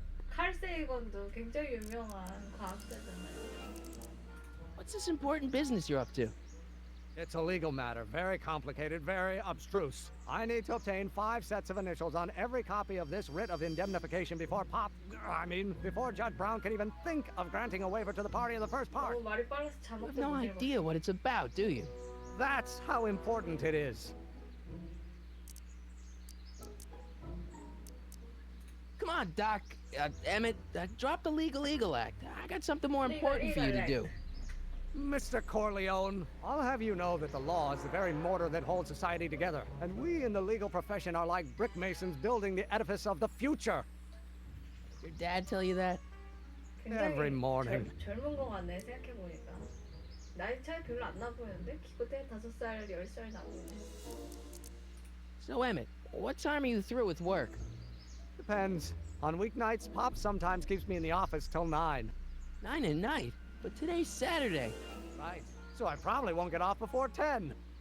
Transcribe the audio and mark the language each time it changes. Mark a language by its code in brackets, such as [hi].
[ko] 칼 세이건도 굉장히 유명한 과학자잖아요. [en] What's this important business you're up to? It's a legal matter, very complicated, very abstruse. I need to obtain 5 sets of initials on every copy of this writ of indemnification before before Judge Brown can even think of granting a waiver to the party in the first part. [ko] 너무 말이 빨라서 [en] You [ko] 잘못 [en] have no idea what it's about, do you? That's how important it is. Come on, Doc. Emmett, drop the Legal Eagle Act. I got something more important for you to do. Mr. Corleone, I'll have you know that the law is the very mortar that holds society together, and we in the legal profession are like brick masons building the edifice of the future. Your dad tell you that? Every morning. [ko] 젊은 거 같네 생각해보니까. 나이 차이 별로 안 나 보이는데? 기껏해 5살, 10살 나 보이네. [en] So, Emmett, what time are you through with work? Depends. On weeknights, Pop sometimes keeps me in the office till 9. 9 at night? But today's Saturday. Right. So I probably won't get off before 10.